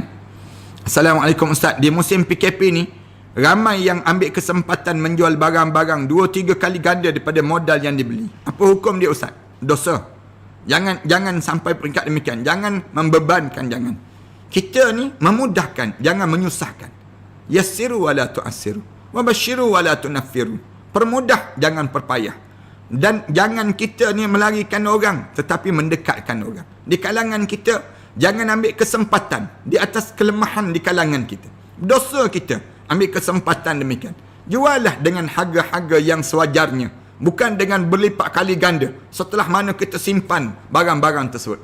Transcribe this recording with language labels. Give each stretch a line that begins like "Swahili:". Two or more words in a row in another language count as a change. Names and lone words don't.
Malay: Assalamualaikum Ustaz. Di musim PKP ni, ramai yang ambil kesempatan menjual barang-barang 2-3 kali ganda daripada modal yang dibeli. Apa hukum dia Ustaz? Dosa. Jangan sampai peringkat demikian. Jangan membebankan, jangan. Kita ni memudahkan, jangan menyusahkan.
Arabic: يسروا ولا تعسروا. وبشروا ولا تنفروا.
Malay: Permudah, jangan perpayah. Dan jangan kita ni melarikan orang, tetapi mendekatkan orang. Di kalangan kita, jangan ambil kesempatan di atas kelemahan di kalangan kita. Dosa kita ambil kesempatan demikian. Jualah dengan harga-harga yang sewajarnya, bukan dengan berlipat kali ganda setelah mana kita simpan barang-barang tersebut.